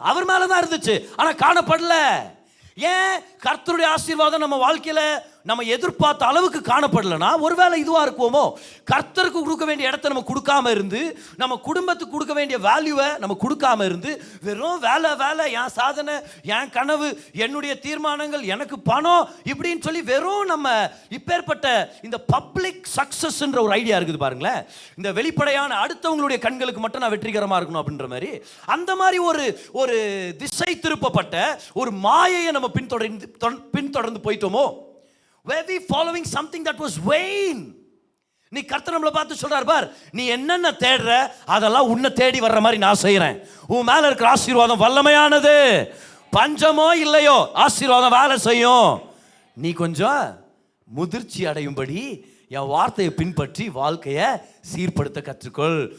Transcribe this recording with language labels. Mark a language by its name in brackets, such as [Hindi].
[Tamil] அவர் மேலதான் இருந்துச்சு, ஆனா காணப்படல. ஏன் கர்த்தருடைய ஆசீர்வாதம் நம்ம வாழ்க்கையில நம்ம எதிர்பார்த்த அளவுக்கு காணப்படலனா, ஒருவேளை இதுவா இருக்குமோ, கர்த்தருக்கு கொடுக்க வேண்டிய இடத்த நம்ம கொடுக்காம இருந்து, நம்ம குடும்பத்துக்கு கொடுக்க வேண்டிய வேல்யூவை நம்ம கொடுக்காம இருந்து, வெறும் வேலை வேலை, என் சாதனை, என் கனவு, என்னுடைய தீர்மானங்கள், எனக்கு பணம், இப்படின்னு சொல்லி வெறும் நம்ம இப்பேற்பட்ட இந்த பப்ளிக் சக்சஸ்ன்ற ஒரு ஐடியா இருக்குது பாருங்களேன். இந்த வெளிப்படையான அடுத்தவங்களுடைய கண்களுக்கு மட்டும் நான் வெற்றிகரமா இருக்கணும் அப்படின்ற மாதிரி, அந்த மாதிரி ஒரு திசை திருப்பப்பட்ட ஒரு மாயையை நம்ம பின்தொடர்ந்து போயிட்டோமோ. [English] Were we following something that was vain? [Tamil] நீ கர்த்தர் நம்மளை பார்த்து சொல்றார், பார், நீ என்னென்ன தேடுற அதெல்லாம் உன்னை தேடி வர்ற மாதிரி நான் செய்யறேன். உன் மேல இருக்கிற ஆசீர்வாதம் வல்லமையானது, பஞ்சமோ இல்லையோ ஆசீர்வாதம் வேலை செய்யும். நீ கொஞ்சம் முதிர்ச்சி அடையும்படி என் வார்த்தையை பின்பற்றி வாழ்க்கையை சீர்படுத்த கற்றுக்கொள்.